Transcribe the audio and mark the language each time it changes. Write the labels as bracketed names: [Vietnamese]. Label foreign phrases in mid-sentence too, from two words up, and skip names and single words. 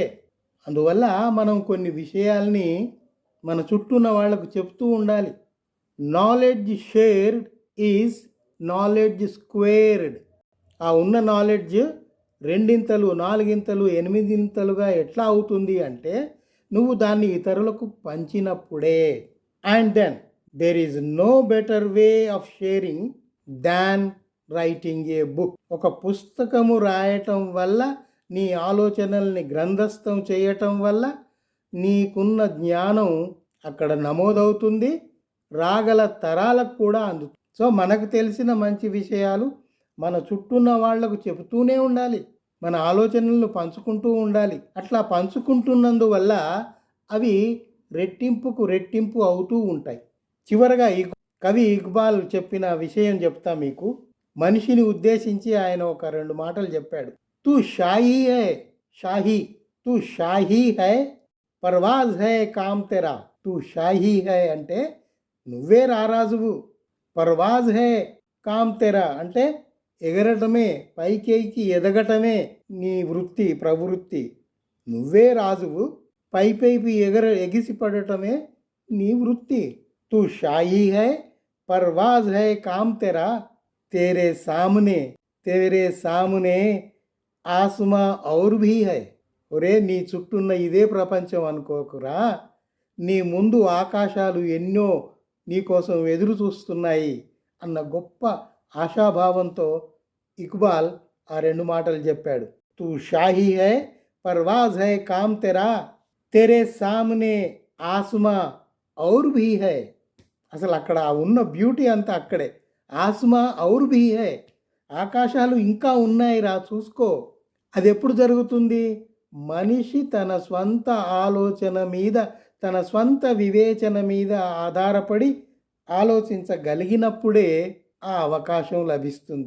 [Telugu] అందువల్ల మనం కొన్ని విషయాల్ని మన చుట్టూ ఉన్న వాళ్ళకు చెప్తూ ఉండాలి. [English] Knowledge shared is knowledge squared. [Telugu] ఆ ఉన్న నాలెడ్జ్ రెండింతలు, నాలుగింతలు, ఎనిమిదింతలుగా ఎట్లా అవుతుంది అంటే నువ్వు దాన్ని ఇతరులకు పంచినప్పుడే. [English] And then there is no better way of sharing than writing a book. [Telugu] ఒక పుస్తకము రాయటం వల్ల నీ ఆలోచనల్ని గ్రంథస్థం చేయటం వల్ల నీకున్న జ్ఞానం అక్కడ నమోదవుతుంది, రాగల తరాలకు కూడా అందుతుంది. సో మనకు తెలిసిన మంచి విషయాలు మన చుట్టూన్న వాళ్లకు చెబుతూనే ఉండాలి, మన ఆలోచనలను పంచుకుంటూ ఉండాలి. అట్లా పంచుకుంటున్నందువల్ల అవి రెట్టింపు అవుతూ ఉంటాయి. చివరగా కవి ఇక్బాల్ చెప్పిన విషయం చెప్తా మీకు. మనిషిని ఉద్దేశించి ఆయన ఒక 2 మాటలు చెప్పాడు. [Urdu] تو شاہی ہے شاہی، تو شاہی ہے پرواز ہے کام تیرا. تو شاہی ہے [Telugu] అంటే నువ్వే రారాజువు, [Urdu] پرواز ہے کام تیرا [Telugu] అంటే ఎగరటమే, పైకి ఎదగటమే నీ వృత్తి, ప్రవృత్తి. నువ్వే రాజువు, పైపైకి ఎగిసిపడటమే నీ వృత్తి. [Urdu] تو شاہی ہے پرواز ہے کام تیرا, تیرے سامنے آسماں اور بھی ہے. [Telugu] ఒరే నీ చుట్టూన్న ఇదే ప్రపంచం అనుకోకురా, నీ ముందు ఆకాశాలు ఎన్నో నీకోసం ఎదురు చూస్తున్నాయి అన్న గొప్ప ఆశాభావంతో ఇక్బాల్ ఆ 2 మాటలు చెప్పాడు. [Urdu] تو شاہی ہے پرواز ہے کام تیرا، تیرے سامنے آسماں اور بھی ہے. [Telugu] అసలు అక్కడ ఉన్న బ్యూటీ అంతా అక్కడే. [Urdu] آسماں اور بھی ہے, [Telugu] ఆకాశాలు ఇంకా ఉన్నాయి రా చూసుకో. అది ఎప్పుడు జరుగుతుంది? మనిషి తన స్వంత ఆలోచన మీద, తన స్వంత వివేచన మీద ఆధారపడి ఆలోచించగలిగినప్పుడే ఆ అవకాశం లభిస్తుంది.